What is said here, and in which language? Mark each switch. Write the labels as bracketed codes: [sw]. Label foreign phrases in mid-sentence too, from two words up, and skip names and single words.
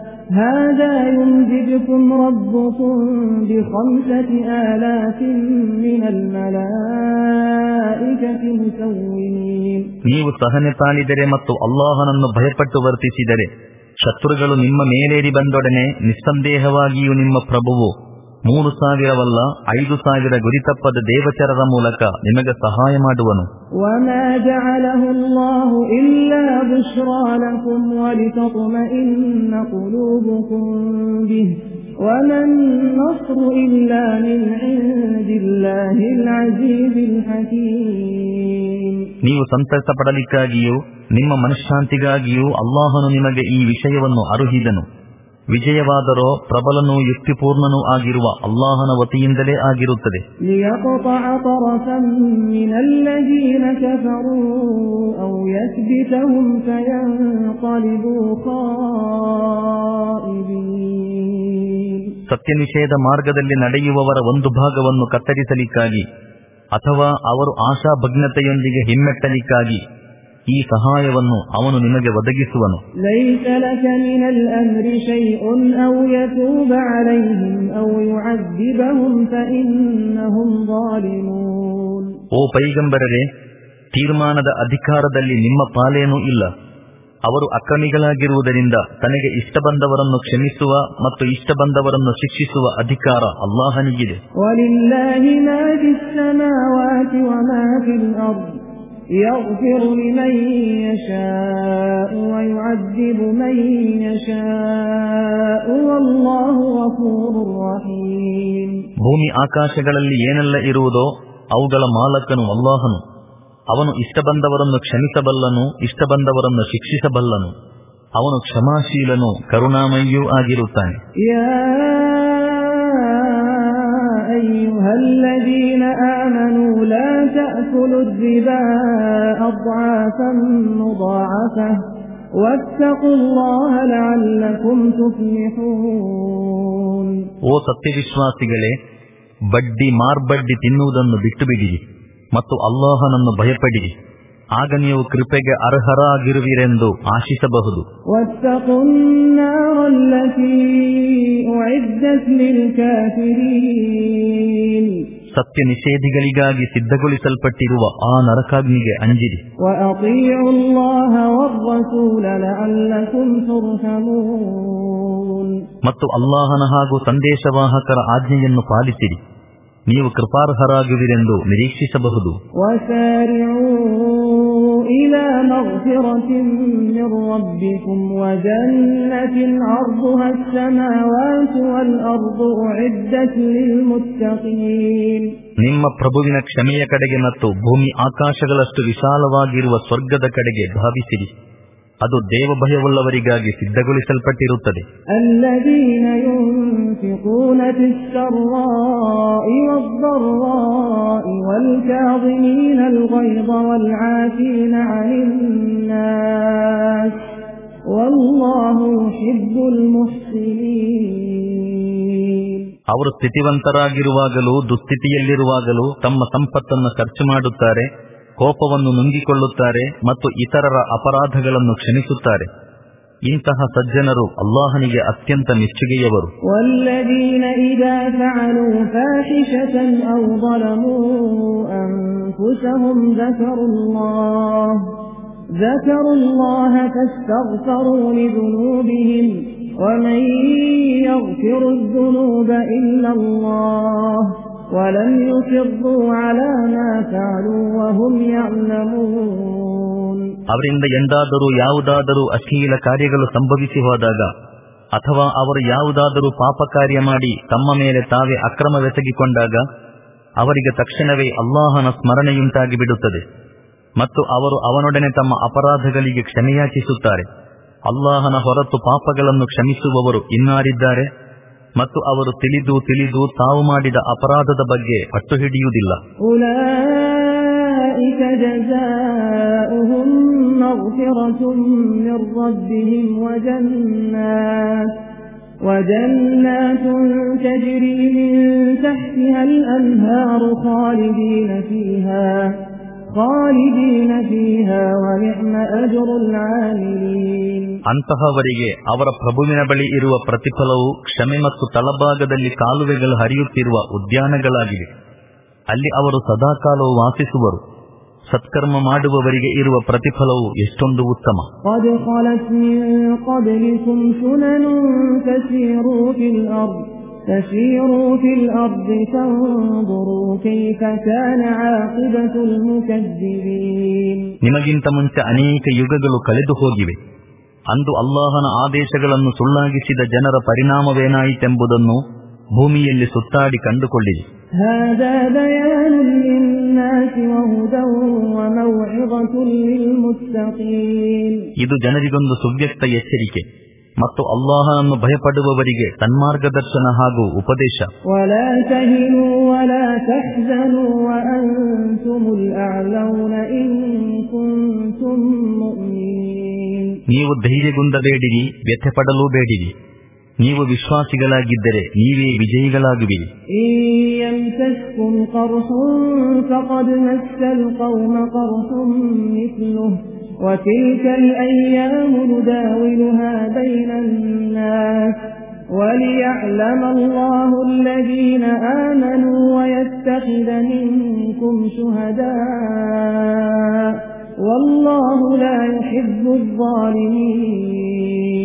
[ar] هذا يمددكم ربكم ب5,000 من الملائكة مسومين. [kn] ನೀವು ಸಹನೆ ತಾಳಿದರೆ ಮತ್ತು ಅಲ್ಲಾಹನನ್ನು ಭಯಪಟ್ಟು ವರ್ತಿಸಿದರೆ ಶತ್ರುಗಳು ನಿಮ್ಮ ಮೇಲೇರಿ ಬಂದೊಡನೆ ನಿಸ್ಸಂದೇಹವಾಗಿಯೂ ನಿಮ್ಮ ಪ್ರಭುವು 3,000ವಲ್ಲ 5,000 ಗುರಿತಪ್ಪದ ದೇವಚರರ ಮೂಲಕ ನಿಮಗೆ ಸಹಾಯ ಮಾಡುವನು. [ar] وما جعله الله إلا بشرى لكم ولتطمئن قلوبكم به وما النصر إلا من عند الله العزيز الحكيم. [kn] ನೀವು ಸಂತಸ ಪಡಲಿಕ್ಕಾಗಿಯೂ ನಿಮ್ಮ ಮನಃಶಾಂತಿಗಾಗಿಯೂ ಅಲ್ಲಾಹನು ನಿಮಗೆ ಈ ವಿಷಯವನ್ನು ಅರುಹಿದನು. ವಿಜಯವಾದರೋ ಪ್ರಬಲನೂ ಯುಕ್ತಿಪೂರ್ಣನೂ ಆಗಿರುವ ಅಲ್ಲಾಹನ ವತಿಯಿಂದಲೇ ಆಗಿರುತ್ತದೆ. [ar] ليقطع طرفا من الذين كفروا أو يثبتهم فينقلبوا خائبين. [kn] ಸತ್ಯ ನಿಷೇಧ ಮಾರ್ಗದಲ್ಲಿ ನಡೆಯುವವರ ಒಂದು ಭಾಗವನ್ನು ಕತ್ತರಿಸಲಿಕ್ಕಾಗಿ ಅಥವಾ ಅವರು ಆಶಾಭಗ್ನತೆಯೊಂದಿಗೆ ಹಿಮ್ಮೆಟ್ಟಲಿಕ್ಕಾಗಿ ಈ ಸಹಾಯವನ್ನು ಅವನು ನಿಮಗೆ ಒದಗಿಸುವನು. [ar] ليس لك من الأمر شيء أو يتوب عليهم أو يعذبهم فإنهم ظالمون. [kn] ಓ ಪೈಗಂಬರರೇ, ತೀರ್ಮಾನದ ಅಧಿಕಾರದಲ್ಲಿ ನಿಮ್ಮ ಪಾಲೇನೂ ಇಲ್ಲ. ಅವರು ಅಕ್ರಮಿಗಳಾಗಿರುವುದರಿಂದ ತನಗೆ ಇಷ್ಟ ಬಂದವರನ್ನು ಕ್ಷಮಿಸುವ ಮತ್ತು ಇಷ್ಟ ಬಂದವರನ್ನು ಶಿಕ್ಷಿಸುವ ಅಧಿಕಾರ ಅಲ್ಲಾಹನಿಗಿದೆ. [ar] وَلِلَّهِ مَا فِي السَّمَاوَاتِ وَمَا فِي الْأَرْضِ يغفر لمن يشاء ويعذب من يشاء والله غفور رحيم. [kn] ಭೂಮಿ ಆಕಾಶಗಳಲ್ಲಿ ಏನೆಲ್ಲ ಇರುವುದೋ ಅವುಗಳ ಮಾಲಕನು ಅಲ್ಲಾಹನು. ಅವನು ಇಷ್ಟ ಬಂದವರನ್ನು ಕ್ಷಮಿಸಬಲ್ಲನು, ಇಷ್ಟ ಬಂದವರನ್ನು ಶಿಕ್ಷಿಸಬಲ್ಲನು. ಅವನು ಕ್ಷಮಾಶೀಲನು, ಕರುಣಾಮಯಿಯೂ ಆಗಿರುತ್ತಾನೆ. [ar] أيها الذين آمنوا لا تأكلوا الربا أضعافا مضاعفة واتقوا الله لعلكم تفلحون. [kn] ಓ ಸತ್ಯವಿಶ್ವಾಸಿಗಳೇ, ಬಡ್ಡಿ ಮಾರ್ಬಡ್ಡಿ ತಿನ್ನುವುದನ್ನು ಬಿಟ್ಟು ಬಿಡಿರಿ ಮತ್ತು ಅಲ್ಲಾಹನನ್ನು ಭಯಪಡಿರಿ, ಆಗ ನೀವು ಕೃಪೆಗೆ ಅರ್ಹರಾಗಿರುವಿರೆಂದು ಆಶಿಸಬಹುದು. [ar] واتقوا النار التي أعدت للكافرين. [kn] ಸತ್ಯ ನಿಷೇಧಿಗಳಿಗಾಗಿ ಸಿದ್ಧಗೊಳಿಸಲ್ಪಟ್ಟಿರುವ ಆ ನರಕಾಗ್ನಿಗೆ ಅಂಜಿರಿ. [ar] وأطيعوا الله والرسول لعلكم ترحمون. [kn] ಮತ್ತು ಅಲ್ಲಾಹನ ಹಾಗೂ ಸಂದೇಶವಾಹಕರ ಆಜ್ಞೆಯನ್ನು ಪಾಲಿಸಿರಿ, ನೀವು ಕೃಪಾರ್ಹರಾಗುವಿರೆಂದು ನಿರೀಕ್ಷಿಸಬಹುದು. [ar] وسارعوا إلى مغفرة من ربكم وجنة عرضها السماوات والأرض أعدت للمتقين. [kn] ನಿಮ್ಮ ಪ್ರಭುವಿನ ಕ್ಷಮೆಯ ಕಡೆಗೆ ಮತ್ತು ಭೂಮಿ ಆಕಾಶಗಳಷ್ಟು ವಿಶಾಲವಾಗಿರುವ ಸ್ವರ್ಗದ ಕಡೆಗೆ ಧಾವಿಸಿರಿ, ಅದು ದೇವಭಯವುಳ್ಳವರಿಗಾಗಿ ಸಿದ್ಧಗೊಳಿಸಲ್ಪಟ್ಟಿರುತ್ತದೆ. [ar] الذين ينفقون في السراء والضراء والكاظمين الغيظ والعافين عن الناس والله يحب المحسنين. [kn] ಅವರು ಸ್ಥಿತಿವಂತರಾಗಿರುವಾಗಲೂ ದುಸ್ಥಿತಿಯಲ್ಲಿರುವಾಗಲೂ ತಮ್ಮ ಸಂಪತ್ತನ್ನು ಖರ್ಚು ಮಾಡುತ್ತಾರೆ, ಕೋಪವನ್ನು ನುಂಗಿಕೊಳ್ಳುತ್ತಾರೆ ಮತ್ತು ಇತರರ ಅಪರಾಧಗಳನ್ನು ಕ್ಷಮಿಸುತ್ತಾರೆ. ಇಂತಹ ಸಜ್ಜನರು ಅಲ್ಲಾಹನಿಗೆ ಅತ್ಯಂತ ಮೆಚ್ಚುಗೆಯವರು. [ar] والذين إذا فعلوا فاحشة أو ظلموا أنفسهم ذكروا الله فاستغفروا لذنوبهم ومن يغفر الذنوب إلا الله ولم يصروا على ما فعلوا وهم يعلمون. [kn] ಅವರಿಂದ ಎಂದಾದರೂ ಯಾವುದಾದರೂ ಅಶ್ಲೀಲ ಕಾರ್ಯಗಳು ಸಂಭವಿಸಿ ಹೋದಾಗ ಅಥವಾ ಅವರು ಯಾವುದಾದರೂ ಪಾಪ ಕಾರ್ಯ ಮಾಡಿ ತಮ್ಮ ಮೇಲೆ ತಾವೇ ಅಕ್ರಮವೆಸಗಿಕೊಂಡಾಗ ಅವರಿಗೆ ತಕ್ಷಣವೇ ಅಲ್ಲಾಹನ ಸ್ಮರಣೆಯುಂಟಾಗಿ ಬಿಡುತ್ತದೆ ಮತ್ತು ಅವರು ಅವನೊಡನೆ ತಮ್ಮ ಅಪರಾಧಗಳಿಗೆ ಕ್ಷಮೆಯಾಚಿಸುತ್ತಾರೆ. ಅಲ್ಲಾಹನ ಹೊರತು ಪಾಪಗಳನ್ನು ಕ್ಷಮಿಸುವವರು ಇನ್ನಾರಿದ್ದಾರೆ ಮತ್ತು ಅವರು ತಿಳಿದು ತಿಳಿದು ತಾವು ಮಾಡಿದ ಅಪರಾಧದ ಬಗ್ಗೆ ಪಟ್ಟು ಹಿಡಿಯುವುದಿಲ್ಲ. [ar] أولئك جزاؤهم مغفرة من ربهم وجنات تجري من تحتها الأنهار خالدين فيها وَنِعْمَ أَجْرُ الْعَامِلِينَ [kn] ಅಂತಹವರಿಗೆ ಅವರ ಪ್ರಭುವಿನ ಬಳಿ ಇರುವ ಪ್ರತಿಫಲವು ಕ್ಷಮೆ ಮತ್ತು ತಳಭಾಗದಲ್ಲಿ ಕಾಲುವೆಗಳು ಹರಿಯುತ್ತಿರುವ ಉದ್ಯಾನಗಳಾಗಿವೆ. ಅಲ್ಲಿ ಅವರು ಸದಾಕಾಲವು ವಾಸಿಸುವರು. ಸತ್ಕರ್ಮ ಮಾಡುವವರಿಗೆ ಇರುವ ಪ್ರತಿಫಲವು ಎಷ್ಟೊಂದು ಉತ್ತಮ. [ar] قَدْ خَلَتْ مِنْ قَبْلِكُمْ سُنَنٌ تَسِيرُوا فِي الْأَرْضِ فَانظُرُوا كَيْفَ كَانَ عَاقِبَةُ الْمُكَذِّبِينَ [kn] ನಿಮಗಿಂತ ಮುಂಚೆ ಅನೇಕ ಯುಗಗಳು ಕಳೆದು ಹೋಗಿವೆ. ಅಂದು ಅಲ್ಲಾಹನ ಆದೇಶಗಳನ್ನು ಸುಳ್ಳಾಗಿಸಿದ ಜನರ ಪರಿಣಾಮವೇನಾಯಿತೆಂಬುದನ್ನು ಭೂಮಿಯಲ್ಲಿ ಸುತ್ತಾಡಿ ಕಂಡುಕೊಳ್ಳಿರಿ. [ar] هَذَا بَيَانٌ لِلنَّاسِ وَهُدًى وَمَوْعِظَةٌ لِلْمُتَّقِينَ [kn] ಇದು ಜನರಿಗೊಂದು ಸುವ್ಯಕ್ತ ಎಚ್ಚರಿಕೆ ಮತ್ತು ಅಲ್ಲಾಹನನ್ನು ಭಯಪಡುವವರಿಗೆ ಸನ್ಮಾರ್ಗದರ್ಶನ ಹಾಗೂ ಉಪದೇಶ. [ar] وَلَا تَهِنُوا وَلَا تَحْزَنُوا وَأَنْتُمُ الْأَعْلَوْنَ إِن كُنتُم مُّؤْمِنِينَ [kn] ನೀವು ಧೈರ್ಯಗುಂದಬೇಡಿರಿ, ವ್ಯಥೆಪಡಲೂ ಬೇಡಿರಿ. ನೀವು ವಿಶ್ವಾಸಿಗಳಾಗಿದ್ದರೆ ನೀವೇ ವಿಜಯಿಗಳಾಗುವಿರಿ. [ar] إِن يَمْسَسْكُمْ قَرْحٌ فَقَدْ مَسَّ الْقَوْمَ قَرْحٌ مِثْلُهُ وَتِلْكَ الْأَيَّامُ نُدَاوِلُهَا بَيْنَ النَّاسِ وَلِيَعْلَمَ اللَّهُ الَّذِينَ آمَنُوا وَيَتَّخِذَ مِنكُمْ شُهَدَاءَ وَاللَّهُ لَا يُحِبُّ الظَّالِمِينَ